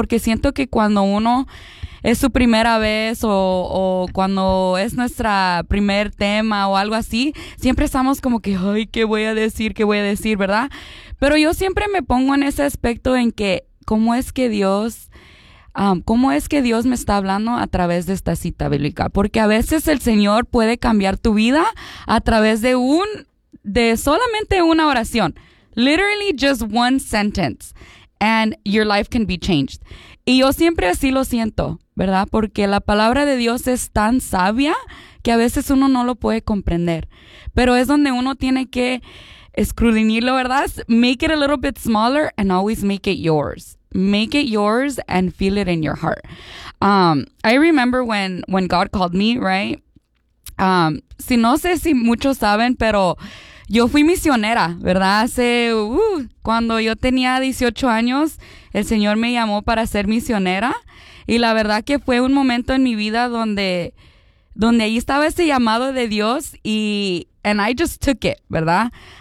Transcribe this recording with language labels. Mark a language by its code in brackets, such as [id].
[es] Porque siento que cuando uno es su primera vez o cuando es nuestro primer tema o algo así, siempre estamos como que, ay, ¿qué voy a decir, verdad? Pero yo siempre me pongo en ese aspecto en que, ¿cómo es que Dios me está hablando a través de esta cita bíblica? Porque a veces el Señor puede cambiar tu vida a través de solamente una oración. [en] Literally just one sentence and your life can be changed. [es] Y yo siempre así lo siento, ¿verdad? Porque la palabra de Dios es tan sabia que a veces uno no lo puede comprender. Pero es donde uno tiene que escudriñarlo, ¿verdad? [en] Make it a little bit smaller and always make it yours. Make it yours and feel it in your heart. I remember when God called me, right? [es] Si no sé si muchos saben, pero yo fui misionera, ¿verdad? Cuando yo tenía 18 años, el Señor me llamó para ser misionera. Y la verdad que fue un momento en mi vida donde ahí estaba ese llamado de Dios y and I just took it, ¿verdad?